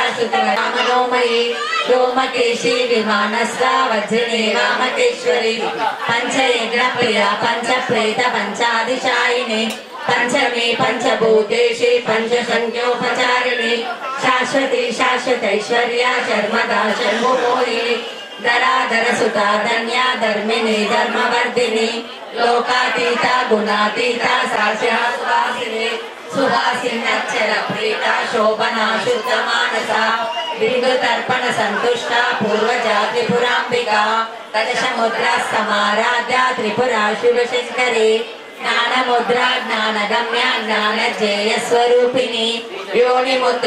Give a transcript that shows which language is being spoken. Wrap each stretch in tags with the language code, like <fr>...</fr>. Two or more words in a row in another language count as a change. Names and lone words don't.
<sa>सुतमनोमयी रोमकेशी विमानस्था वज्रिणी वामकेश्वरी पंचयज्ञ प्रिया पंच प्रेत पंचादिशायिनी पंचमी पंचभूतेशी पंचसंख्योपचारिणी शाश्वती शाश्वतैश्वर्या शर्मदा शर्मुमोहिनी धराधर सुता धन्या धर्मिणी धर्मवर्धिनी लोकातीता गुणातीता सास्या सुवासिनी సుహాసిన్నచ్చల ప్రీత శోభనా శుద్ధ మానస బిందు తర్పణ సంతుష్ట పూర్వజాతి పురాంబిక దశముద్ర సమారాధ్య త్రిపుర శివశంకరి జ్ఞానముద్ర జ్ఞానగమ్య జ్ఞానజేయ స్వరూపిణి యోని ముద్ర</sa>